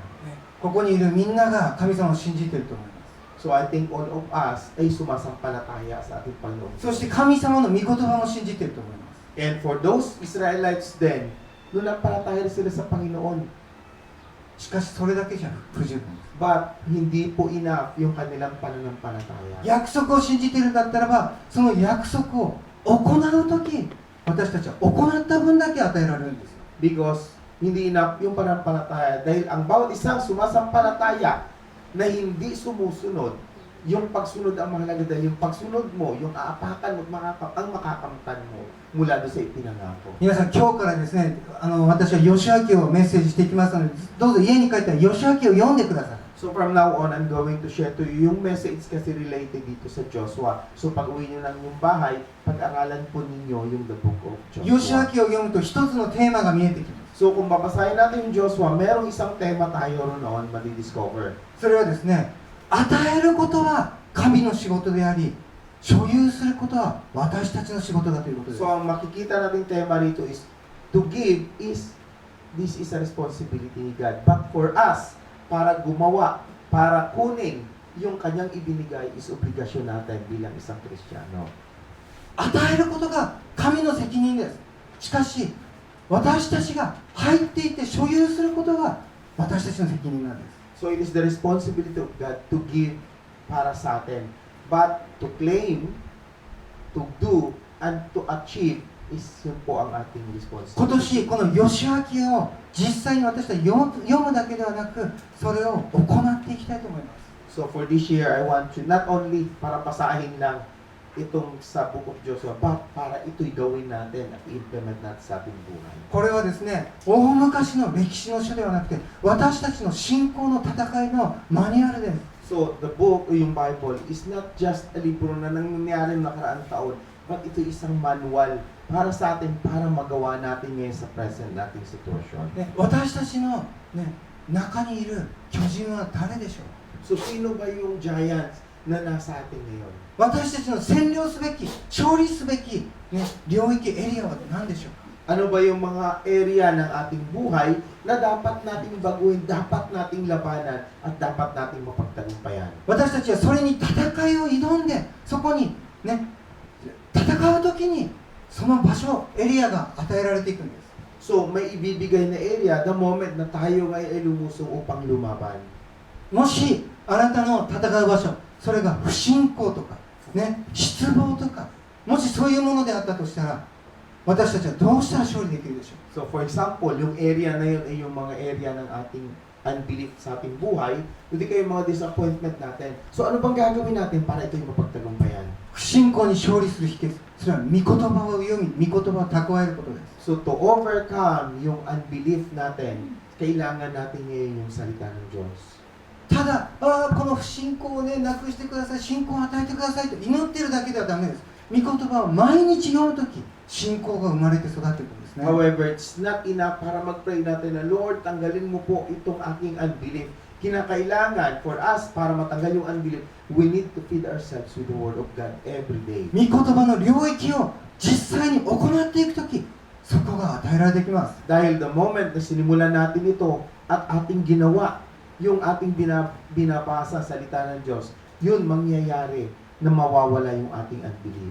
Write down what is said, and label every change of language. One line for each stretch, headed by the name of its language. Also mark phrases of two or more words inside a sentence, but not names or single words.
Japanese: ここにいるみんなが神様を信じていると思います。
English: So I think all of us
Filipino: ay sumasampalataya sa ating Panginoon.
Japanese: そして神様の御言葉も信じていると思います。
English: And for those Israelites then,
Filipino: nanampalataya sila sa Panginoon.
Japanese: しかしそれだけじゃ不十分ですね。
Filipino: But hindi po enough yung kanilang pananampalataya.
Japanese: 約束を信じているんだったらば、その約束を行うとき、私たちは行った分だけ与えられるんです。
Filipino: Because hindi enough yung pananampalataya. Dahil ang bawat isang sumasampalataya na hindi sumusunod, yung pagsunod ang mahalaga dahil yung pagsunod mo, yung aapakan mo at ang makakamtan mo mula doon sa ipinangako.
Japanese: 皆さん、今日からですね、私は吉明をメッセージしていきますので、どうぞ家に帰ったら吉明を読んでください。
English: So from now on, I'm going to share to you
Filipino: yung message kasi related dito sa Joshua. So pag uwi nyo ng yung bahay, pag-aralan po ninyo yung
English: the book of
Japanese: 吉
English: Joshua.
Japanese: 明を読むと一つのテーマが見えてきます。
Filipino: So kung babasahin natin yung Joshua, merong isang tema tayo roon madidiscover.
Japanese: それはですね、与えることは神の仕事であり、所有することは私たちの仕事だということです。
Filipino: So ang makikita nating tema rito is,
English: to give this is a responsibility
Filipino: ni God.
English: But for us,
Filipino: para gumawa, para kunin yung kanyang ibinigay is obligasyon natin bilang isang Kristiyano.
Japanese: 与えることが神の責任です。しかし、私たちが入っていて所有することが私たちの責任なんです。
English: So it is the responsibility of God to give
Filipino: para sa atin.
English: But to claim, to do, and to achieve is
Filipino: yun po ang ating
Japanese: 今
English: responsibility.
Japanese: 年この吉明を実際に私たち読むだけではなく、それを行っていきたいと思います。
English: So for this year, I want to not only
Filipino: para basahin lang itong sa Book of Joshua, but para ito'y gawin natin at i-implement natin sa ating buhay.
Japanese: これはですね、大昔の歴史の書ではなくて、私たちの信仰の戦いのマニュアルです。
Filipino: So the book o yung Bible
English: is not just a
Filipino: libro na nangyayari nakaraang taon, but ito isang manual para sa atin, para magawa natin ngayon sa present nating sitwasyon.
Japanese: ね、私たちの、ね、中にいる巨人は誰でしょう。
Filipino: So sino ba yung giants na nasa atin ngayon?
Japanese: 私たちの占領すべき、勝利すべき、ね、領域、エリアは何でしょうか。
Filipino: Ano ba yung mga area ng ating buhay na dapat nating baguhin, dapat nating labanan, at dapat nating mapagtagumpayan?
Japanese: 私たちはそれに戦いを挑んで、そこに、ね、戦うときにその場所、エリアが与えられていくんです。
Filipino: So may ibibigay na area
English: the moment
Filipino: na tayo ay lumusong upang lumaban.
Japanese: もしあなたの戦う場所、それが不信仰とか、ね、失望とか、もしそういうものであったとしたら、私たちはどうしたら勝利できるでしょう。
English: So for example,
Filipino: yung area na yun ay yung mga area ng ating unbelief sa ating buhay, hindi kayo mga disappointment natin. So ano bang gagawin natin para ito'y mapagtagumpayan?
Japanese: 不信仰に勝利する秘訣、それは御言葉を読み、御言葉を蓄えることです。
English: So to overcome
Filipino: yung unbelief natin, kailangan natin ngayon yung salita ng Diyos.
Japanese: ただ、この不信仰をね、なくしてください、信仰を与えてくださいと祈ってるだけではダメです。御言葉を毎日読むとき、信仰が生まれて育っていくんですね。
English: However, it's not enough
Filipino: para mag-pray natin na, Lord, tanggalin mo po itong aking unbelief. Kinakailangan
English: for us,
Filipino: para matanggal yung unbelief,
English: we need to feed ourselves with the Word of God every day.
Japanese: 御言葉の領域を実際に行っていくとき、そこが与えられてきます。
Filipino: Dahil
English: the moment
Filipino: na sinimulan natin ito at ating ginawa, yung ating binabasa salita ng Diyos, yun mangyayari na mawawala yung ating unbelief.